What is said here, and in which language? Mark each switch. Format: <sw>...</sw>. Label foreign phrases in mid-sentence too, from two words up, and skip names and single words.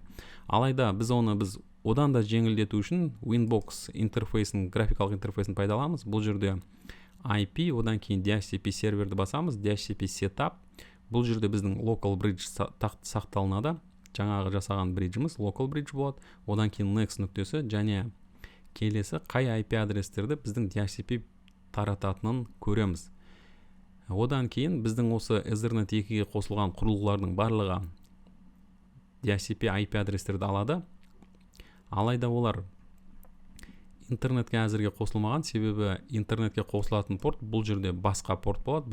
<kk>Алайда біз одан да жеңілдету үшін Winbox интерфейсін, графикалық интерфейсін пайдаланамыз. Бұл жерде IP, одан кейін DHCP серверді басамыз,</kk> <en>DHCP setup.</en> <kk>Бұл жерде біздің</kk> <en>local bridge</en> <kk>сақталынады. Жаңағы жасаған бриджіміз</kk> <en>local bridge</en> <kk>болады. Одан кейін next нүктесі, және келесі қай IP адрестерді біздің DHCP тарататынын көреміз. Одан кейін біздің осы Ethernet 2-ге қосылған құрылғылардың барлығы DHCP IP адрестерді алады. Алайда олар интернетке әзірге қосылмаған, себебі интернетке қосылатын порт бұл жерде басқа порт болады.</kk>